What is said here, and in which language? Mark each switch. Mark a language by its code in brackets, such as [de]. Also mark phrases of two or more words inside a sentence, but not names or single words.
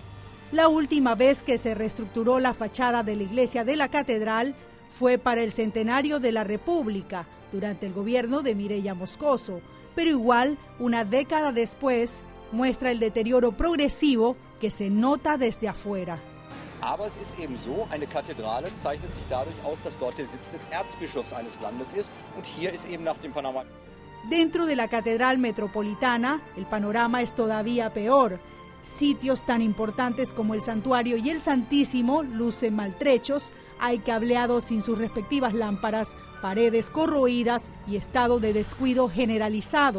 [es] La última vez que se reestructuró la fachada de la iglesia de la catedral fue para el centenario de la República, durante el gobierno de Mireya Moscoso, pero igual, una década después, muestra el deterioro progresivo que se nota desde afuera. [de] Aber es ist eben so, eine Kathedrale zeichnet sich dadurch aus, dass dort der Sitz des Erzbischofs eines Landes ist und hier ist eben nach dem Panorama. [es] Dentro de la Catedral Metropolitana, el panorama es todavía peor. Sitios tan importantes como el Santuario y el Santísimo lucen maltrechos, hay cableados sin sus respectivas lámparas, paredes corroídas y estado de descuido generalizado.